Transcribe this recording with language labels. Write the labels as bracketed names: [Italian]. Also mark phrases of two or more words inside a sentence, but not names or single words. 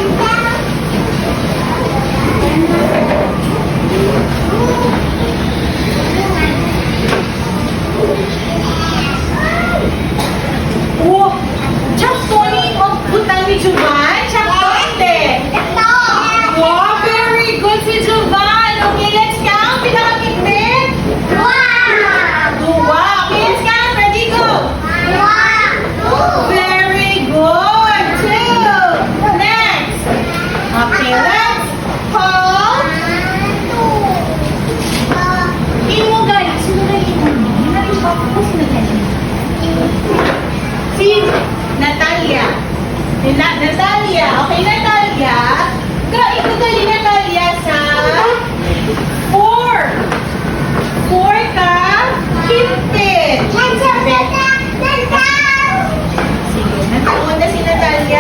[Hiligaynon] Oh, Chakto ni butang ni Jovan. Chakto hindi. Wow, [English] very good [Hiligaynon] si Jovan. [English] Okay, let's count. Pinakakimpit. Wow. Okay, let's count. Ready, go. Very good. Two. Next. Okay, let's hold. [Hiligaynon] Imo guys. Sino na imo? Nalipad ko, sino gani? Si Natalia. Natalia. Okay, Natalia. Ito gali Natalia sa 4. 4 ka kimpit. Sige, nataon na si Natalia.